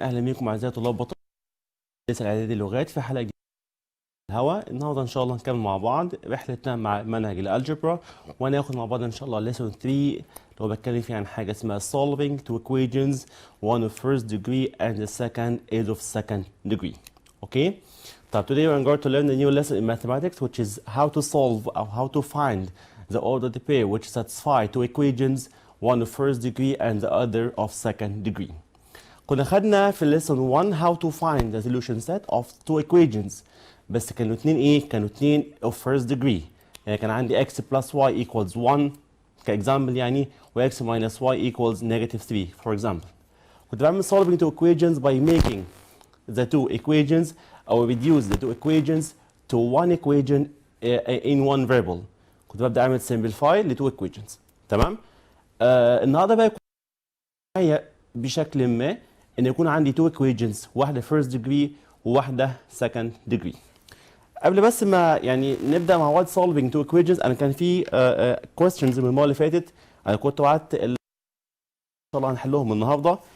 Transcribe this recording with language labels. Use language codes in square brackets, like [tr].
[ar] اهلا بكم اعزائي طلاب بطل اعدادي لغات في حلقه جديده من الهوا. النهارده ان شاء الله نكمل مع بعض رحلتنا مع منهج الالجبرا، وهناخد مع بعض ان شاء الله [en] lesson 3 [ar] اللي هو بتكلم فيه عن حاجه اسمها [en] solving two equations, one of first degree and the second is of second degree. Okay. [ar] طب [en] today we're going to learn a new lesson in mathematics, which is how to solve or how to find the ordered pair which satisfy two equations, one of first degree and the other of second degree. [ar] كنا خدنا في [en] lesson 1 how to find the solution set of two equations، [ar] بس كانوا اتنين ايه؟ كانوا اتنين [en] of first degree. [ar] يعني كان عندي [en] x plus y equals 1 [ar] كإكزامبل يعني، و [en] x minus y equals negative 3 for example. [ar] كنت بعمل [en] solving two equations by making the two equations or reduce the two equations to one equation in one variable. [ar] كنت ببدأ أعمل [en] simplify [ar] ل [en] two equations. [ar] تمام؟ النهارده بقى معايا بشكل ما ان يكون عندي two equations، واحده [en] first degree [ar] وواحده [en] second degree. [ar] قبل بس ما يعني نبدا مع بعض [en] solving two equations، [ar] انا كان في [en] questions [ar] من المره اللي فاتت انا كنت وعدت ان شاء الله هنحلهم النهارده.